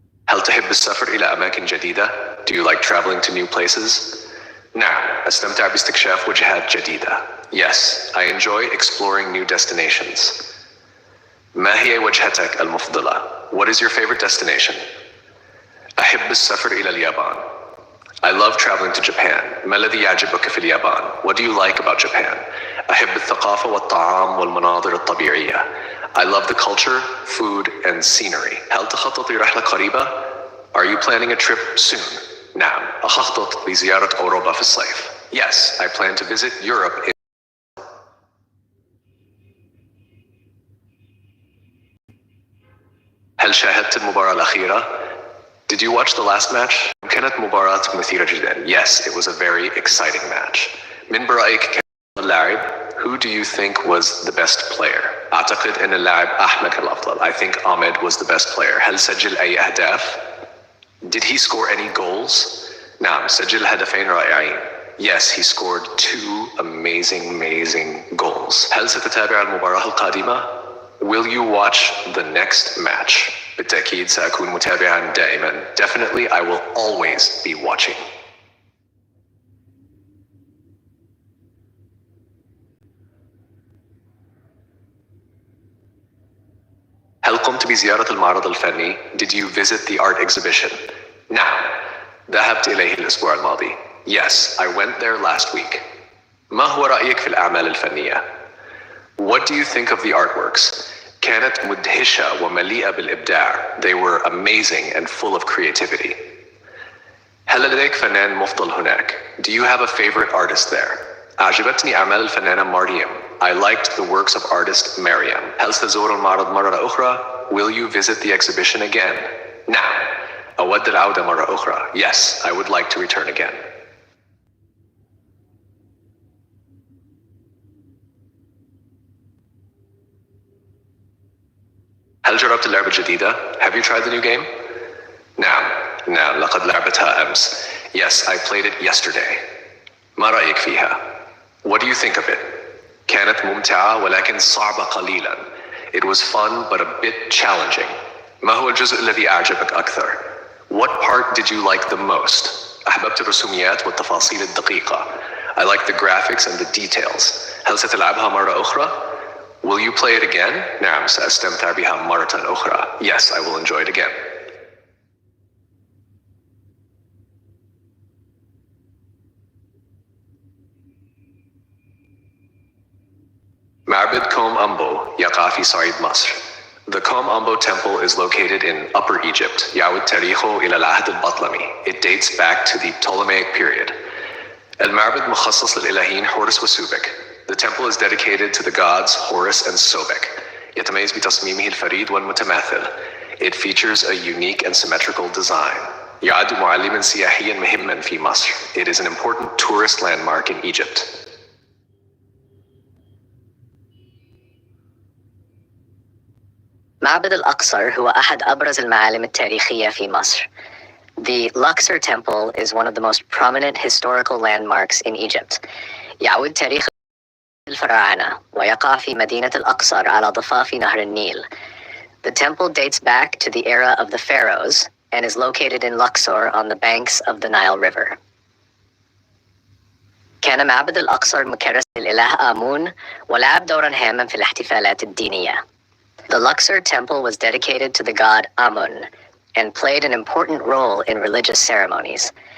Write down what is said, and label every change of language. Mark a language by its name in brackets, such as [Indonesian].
[Arabic] هل تحب السفر إلى أماكن جديدة? [English] Do you like traveling to new places? [Arabic] نعم أستمتع باستكشاف وجهات جديدة. [English] Yes, I enjoy exploring new destinations. [Arabic] ما هي وجهتك المفضلة? [English] What is your favorite destination? [Arabic] أحب السفر إلى اليابان. [English] I love traveling to Japan. [Arabic] ما الذي يعجبك في اليابان? [English] What do you like about Japan? [Arabic] أحب الثقافة والطعام والمناظر الطبيعية. [English] I love the culture, food, and scenery. [Arabic] هل تخطط لرحلة قريبة? [English] Are you planning a trip soon? [Arabic] نعم أخطط لزيارة أوروبا في الصيف. [English] Yes, I plan to visit Europe in. [Arabic] هل شاهدت المباراة الأخيرة? [English] Did you watch the last match? [Arabic] كانت مباراة مثيرة جدا. [English] Yes, it was a very exciting match. [Arabic] من برأيك كان اللاعب? [English] Who do you think was the best player? [Arabic] أعتقد أن اللاعب أحمد كان الأفضل. [English] I think Ahmed was the best player. [Arabic] هل سجل أي أهداف? [English] Did he score any goals? [Arabic] نعم سجل هدفين رائعين. [English] Yes, he scored two amazing goals. [Arabic] هل ستتابع المباراة القادمة? [English] Will you watch the next match? [Arabic] بالتأكيد سأكون متابعا دائما. [English] Definitely I will always be watching. [Arabic] هل قمت بزيارة المعرض الفني؟ [English] Did you visit the art exhibition? [Arabic] نعم. ذهبت إليه الأسبوع الماضي. [English] Yes, I went there last week. [Arabic] ما هو رأيك في الأعمال الفنية? [English] What do you think of the artworks? [Arabic] كانت مدهشة ومليئة بالإبداع. [English] They were amazing and full of creativity. [Arabic] هل لديك فنان مفضل هناك? [English] Do you have a favorite artist there? [Arabic] أعجبتني أعمال الفنانة مريم. [English] I liked the works of artist Mariam. [Arabic] هل ستزور المعرض مرة أخرى? [English] Will you visit the exhibition again? [Arabic] نعم. أود العودة مرة أخرى. [English] Yes, I would like to return again. [Arabic] هل جربت اللعبة الجديدة? [English] Have you tried the new game? [Arabic] نعم لقد لعبتها أمس. [English] Yes, I played it yesterday. [Arabic] ما رأيك فيها? [English] What do you think of it? [Arabic] كانت ممتعة ولكن صعبة قليلا. [English] It was fun but a bit challenging. [Arabic] ما هو الجزء الذي أعجبك أكثر? [English] What part did you like the most? [Arabic] أحببت الرسوميات والتفاصيل الدقيقة. [English] I liked the graphics and the details. [Arabic] هل ستلعبها مرة أخرى? [English] Will you play it again? [Arabic] نعم سأستمتع بها مرة أخرى. [English] Yes, I will enjoy it again. [Arabic] معبد كوم أمبو يقع في صعيد مصر. [English] The Kom Ombo temple is located in Upper Egypt. [Arabic] يعود تاريخه إلى العهد البطلمي. [English] It dates back to the Ptolemaic period. [Arabic] المعبد مخصص للإلهين حورس وسوبك. [English] The temple is dedicated to the gods Horus and Sobek. [Arabic] يتميز بتصميمه الفريد والمتماثل. [English] It features a unique and symmetrical design. [Arabic] يعد معلماً سياحياً مهماً في مصر. [English] It is an important tourist landmark in Egypt. [Arabic] معبد الأقصر هو أحد أبرز المعالم التاريخية في مصر. [English] The Luxor Temple is one of the most prominent historical landmarks in Egypt. [Arabic] يعود تاريخ الفراعنة ويقع في مدينة الأقصر على ضفاف نهر النيل. [English] The temple dates back to the era of the pharaohs and is located in Luxor on the banks of the Nile River. [Arabic] كان معبد الأقصر مكرس للإله آمون ولعب دورا هاما في الاحتفالات الدينية. [English] The Luxor Temple was dedicated to the god Amun and played an important role in religious ceremonies.